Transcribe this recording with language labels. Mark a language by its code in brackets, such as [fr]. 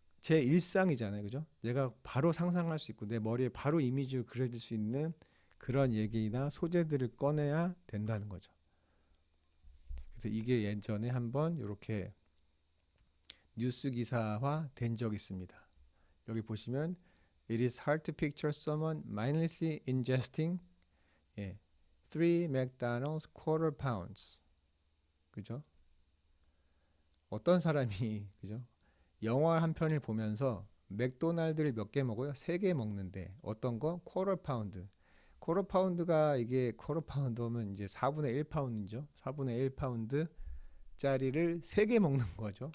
[ko] 제 일상이잖아요. 그죠? 내가 바로 상상할 수 있고 내 머리에 바로 이미지로 그려질 수 있는 그런 얘기나 소재들을 꺼내야 된다는 거죠. 그래서 이게 예전에 한번 이렇게 뉴스 기사화 된 적이 있습니다. [en] 여기 보시면 It is hard to picture someone mindlessly ingesting [ko] 예, [en] 3 McDonald's quarter pounds. [ko] 그죠? 어떤 사람이 그죠? 영화 한 편을 보면서 맥도날드를 몇 개 먹어요? 3개 먹는데 어떤 거? 쿼터 파운드. 쿼터 파운드가 이게 쿼터 파운드면 이제 4분의 1 파운드죠. 4분의 1 파운드 짜리를 3개 먹는 거죠.